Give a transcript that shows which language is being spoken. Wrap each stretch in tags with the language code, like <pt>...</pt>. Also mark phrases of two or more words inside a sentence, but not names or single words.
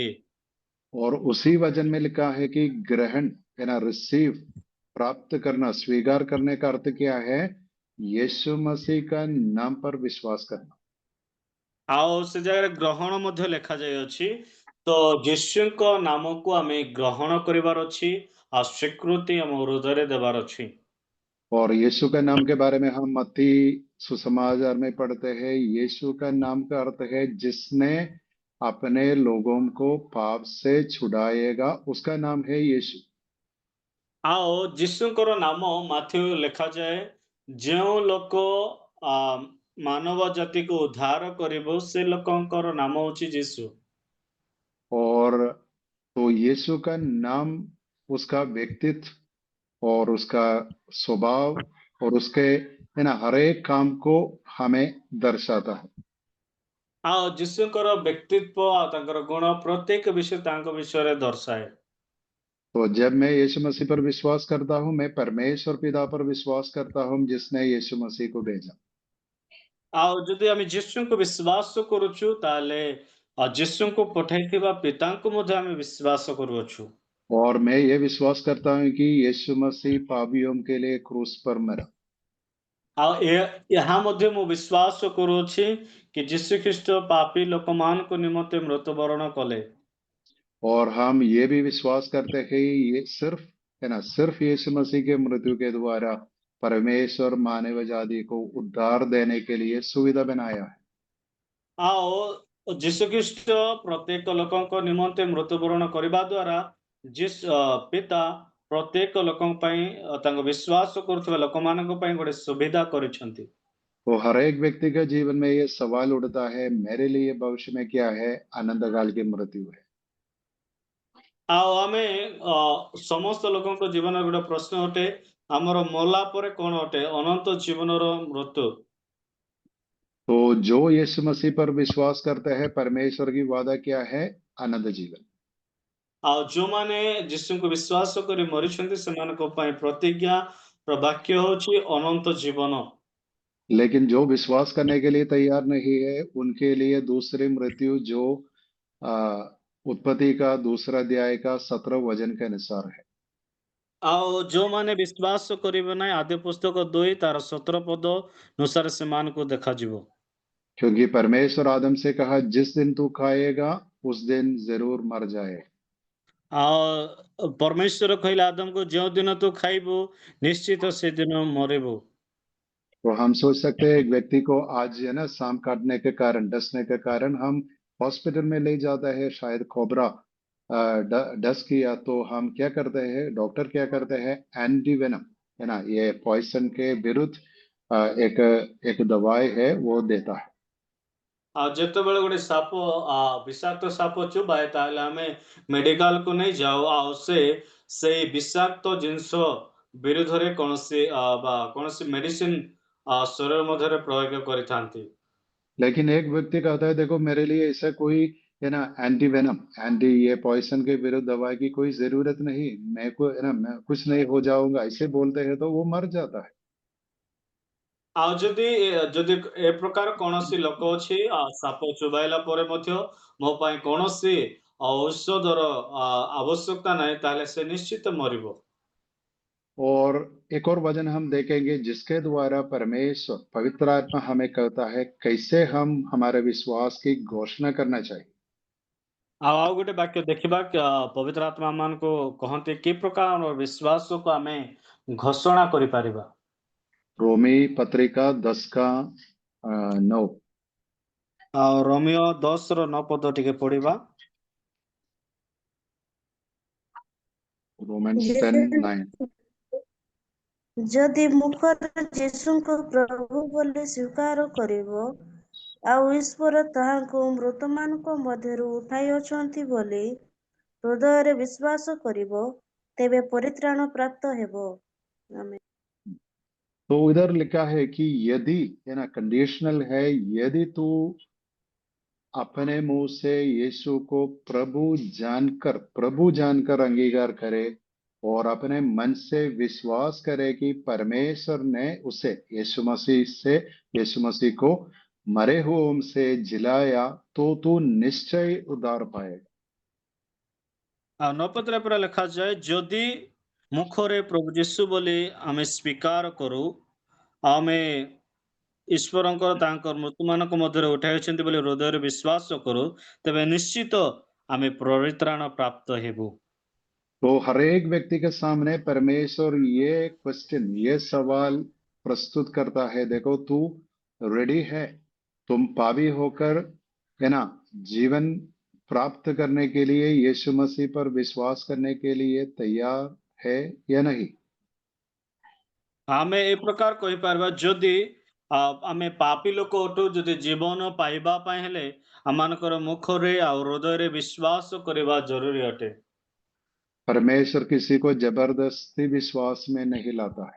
<hi>और उसी वचन में लिखा है कि ग्रहण रिसीव, प्राप्त करना, स्वीकार करने का अर्थ क्या है? यीशु मसीह का नाम पर विश्वास करना।</hi> <or>ଆଉ ସେ ଜାଗା ଗ୍ରହଣ ମଧ୍ୟ ଲେଖା ଯାଇ ଅଛି। ତ ଯୀଶୁଙ୍କ ନାମକୁ ଆମେ ଗ୍ରହଣ କରିବାର ଅଛି ଆଉ ସ୍ୱୀକୃତି ଆମ ହୃଦୟରେ ଦେବାର ଅଛି।</or> <hi>और यीशु का नाम के बारे में हम मत्ती सुसमाचार में पढ़ते हैं। यीशु का नाम का अर्थ है जिसने अपने लोगों को पाप से छुड़ाएगा, उसका नाम है यीशु।</hi> <or>आओ ଯୀଶୁଙ୍କର ନାମ ମାଥ୍ୟୁ ଲେଖାଯାଏ ଯେଉଁ ଲୋକ ମାନବ ଜାତିକୁ ଉଦ୍ଧାର କରିବ ସେ ଲୋକଙ୍କର ନାମ ହେଉଛି ଯୀଶୁ।</or> <hi>और तो यीशु का नाम उसका व्यक्तित्व और उसका स्वभाव और उसके हर एक काम को हमें दर्शाता है।</hi> <or>ଆଉ ଯୀଶୁଙ୍କର ବ୍ୟକ୍ତିତ୍ୱ ଆଉ ତାଙ୍କର ଗୁଣ ପ୍ରତ୍ୟେକ ବିଷୟ ତାଙ୍କ ବିଷୟରେ ଦର୍ଶାଏ।</or> <hi>तो जब मैं यीशु मसीह पर विश्वास करता हूँ, मैं परमेश्वर पिता पर विश्वास करता हूँ जिसने यीशु मसीह को भेजा।</hi> <or>ଆଉ ଯଦି ଆମେ ଯୀଶୁଙ୍କୁ ବିଶ୍ୱାସ କରୁଛୁ ତାହେଲେ ଯୀଶୁଙ୍କୁ ପଠାଇଥିବା ପିତାଙ୍କୁ ମଧ୍ୟ ଆମେ ବିଶ୍ୱାସ କରୁଅଛୁ।</or> <hi>और मैं ये विश्वास करता हूँ कि यीशु मसीह पापियों के लिए क्रूस पर मरा।</hi> <or>ଆଉ ଏହା ମଧ୍ୟ ମୁଁ ବିଶ୍ୱାସ କରୁଅଛି କି ଯୀଶୁ ଖ୍ରୀଷ୍ଟ ପାପୀ ଲୋକମାନଙ୍କ ନିମନ୍ତେ ମୃତ୍ୟୁବରଣ କଲେ।</or> <hi>और हम ये भी विश्वास करते हैं कि ये सिर्फ यीशु मसीह के मृत्यु के द्वारा परमेश्वर मानव जाति को उद्धार देने के लिए सुविधा बनाया है।</hi> <or>ଆଉ ଯୀଶୁ ଖ୍ରୀଷ୍ଟ ପ୍ରତ୍ୟେକ ଲୋକଙ୍କ ନିମନ୍ତେ ମୃତ୍ୟୁବରଣ କରିବା ଦ୍ୱାରା ପିତା ପ୍ରତ୍ୟେକ ଲୋକଙ୍କ ପାଇଁ ତାଙ୍କ ବିଶ୍ୱାସ କରୁଥିବା ଲୋକମାନଙ୍କ ପାଇଁ ଗୋଟେ ସୁବିଧା କରିଛନ୍ତି।</or> <hi>तो हर एक व्यक्ति का जीवन में ये सवाल उठता है, मेरे लिए भविष्य में क्या है? अनंत काल की मृत्यु है।</hi> <or>ଆଉ ଆମେ ସମସ୍ତ ଲୋକଙ୍କ ଜୀବନରେ ଗୋଟେ ପ୍ରଶ୍ନ ଅଟେ, ଆମର ମଲା ପରେ କଣ ଅଟେ? ଅନନ୍ତ ଜୀବନର ମୃତ୍ୟୁ।</or> <hi>तो जो यीशु मसीह पर विश्वास करते हैं, परमेश्वर की वादा क्या है? अनंत जीवन।</hi> <or>ଆଉ ଯୋଉମାନେ ଯୀଶୁଙ୍କୁ ବିଶ୍ୱାସ କରି ମରିଛନ୍ତି ସେମାନଙ୍କ ପାଇଁ ପ୍ରତିଜ୍ଞା ବାକ୍ୟ ହେଉଛି ଅନନ୍ତ ଜୀବନ।</or> <hi>लेकिन जो विश्वास करने के लिए तैयार नहीं है, उनके लिए दूसरी मृत्यु जो उत्पत्ति का 2 अध्याय का 17 वचन के अनुसार है।</hi> <or>ଆଉ ଯୋଉମାନେ ବିଶ୍ୱାସ କରିବେ ନାହିଁ ଆଦି ପୁସ୍ତକ 2 ତାର 17 ପଦ ଅନୁସାରେ ସେମାନଙ୍କୁ ଦେଖାଯିବ।</or> <hi>क्योंकि परमेश्वर आदम से कहा, जिस दिन तू खाएगा उस दिन जरूर मर जाए।</hi> <or>ଆଉ ପରମେଶ୍ୱର କହିଲେ ଆଦମକୁ ଯେଉଁ ଦିନ ତୁ ଖାଇବୁ ନିଶ୍ଚିତ ସେଦିନ ମରିବୁ।</or> <hi>तो हम सोच सकते हैं एक व्यक्ति को आज सांप काटने के कारण, डसने के कारण हम हॉस्पिटल में ले जाता है, शायद कोबरा डस किया, तो हम क्या करते हैं? डॉक्टर क्या करते हैं? एंटीवेनम ये पॉइजन के विरुद्ध एक दवाई है वो देता है।</hi> <or>ଆଉ ଯେତେବେଳେ ଗୋଟେ ସାପ ବିଷାକ୍ତ ସାପ ଚୁବାଏ ତାହେଲେ ଆମେ ମେଡିକାଲକୁ ନେଇ ଯାଉ ଆଉ ସେଇ ବିଷାକ୍ତ ଜିନିଷ ବିରୁଦ୍ଧରେ କୌଣସି ମେଡିସିନ ଶରୀର ମଧ୍ୟରେ ପ୍ରୟୋଗ କରିଥାନ୍ତି।</or> <hi>लेकिन एक व्यक्ति कहता है, देखो मेरे लिए ऐसा कोई एंटीवेनम, ये पॉइजन के विरुद्ध दवाई की कोई जरूरत नहीं, मैं कुछ नहीं हो जाऊंगा, ऐसे बोलते हैं तो वो मर जाता है।</hi> <or>ଆଉ ଯଦି ଏ ପ୍ରକାର କୌଣସି ଲୋକ ଅଛି ସାପ ଚୁବାଇଲା ପରେ ମଧ୍ୟ ମୋ ପାଇଁ କୌଣସି ଔଷଧର ଆବଶ୍ୟକତା ନାହିଁ ତାହେଲେ ସେ ନିଶ୍ଚିତ ମରିବ।</or> <hi>और एक और वचन हम देखेंगे जिसके द्वारा परमेश्वर पवित्र आत्मा हमें कहता है कैसे हम हमारे विश्वास की घोषणा करना चाहिए।</hi> <or>ଆଉ ଗୋଟେ ବାକ୍ୟ ଦେଖିବା ପବିତ୍ର ଆତ୍ମା ମାନଙ୍କୁ କହନ୍ତି କି ପ୍ରକାର ବିଶ୍ୱାସକୁ ଆମେ ଘୋଷଣା କରିପାରିବା।</or> <hi>रोमी पत्रिका 10 का 9।</hi> <or>ଆଉ ରୋମିଓ 10 ର 9 ପଦ ଟିକେ ପଢ଼ିବା।</or> <hi>रोमन्स 10:9।</hi> <or>ଯଦି ମୁଖରେ ଯୀଶୁଙ୍କୁ ପ୍ରଭୁ ବୋଲି ସ୍ୱୀକାର କରିବ ଆଉ ଈଶ୍ୱର ତାହାଙ୍କୁ ମୃତମାନଙ୍କ ମଧ୍ୟରୁ ଉଠାଇଅଛନ୍ତି ବୋଲି ହୃଦୟରେ ବିଶ୍ୱାସ କରିବ ତେବେ ପରିତ୍ରାଣ ପ୍ରାପ୍ତ ହେବ। ଆମେନ୍।</or> <hi>तो इधर लिखा है कि यदि, है ना, कंडीशनल है, यदि तू अपने मुंह से यीशु को प्रभु जानकर अंगीकार करे और अपने मन से विश्वास करे कि परमेश्वर ने उसे यीशु मसीह को मरे हुओं से जिलाया, तो तू निश्चय उद्धार पाएगा।</hi> <or>ଆଉ 9 ପଦରେ ପୁରା ଲେଖାଯାଏ, ଯଦି ମୁଖରେ ପ୍ରଭୁ ଯୀଶୁ ବୋଲି ଆମେ ସ୍ୱୀକାର କରୁ, ଆମେ ଈଶ୍ୱରଙ୍କର ତାଙ୍କର ମୃତ୍ୟୁମାନଙ୍କ ମଧ୍ୟରେ ଉଠାଇଛନ୍ତି ବୋଲି ହୃଦୟରେ ବିଶ୍ୱାସ କରୁ, ତେବେ ନିଶ୍ଚିତ ଆମେ ପରିତ୍ରାଣ ପ୍ରାପ୍ତ ହେବୁ।</or> <hi>तो हर एक व्यक्ति के सामने परमेश्वर ये क्वेश्चन, ये सवाल प्रस्तुत करता है, देखो तू रेडी है, तुम पापी होकर, है ना, जीवन प्राप्त करने के लिए यीशु मसीह पर विश्वास करने के लिए तैयार है या नहीं।</hi> <or>ଆମେ ଏ ପ୍ରକାର କହିପାରିବା, ଯଦି ଆମେ ପାପୀ ଲୋକ ଅଟୁ, ଯଦି ଜୀବନ ପାଇବା ପାଇଁ ହେଲେ ଆମମାନଙ୍କର ମୁଖରେ ଆଉ ହୃଦୟରେ ବିଶ୍ୱାସ କରିବା ଜରୁରୀ ଅଟେ।</or> <hi>परमेश्वर किसी को जबरदस्ती विश्वास में नहीं लाता है।</hi>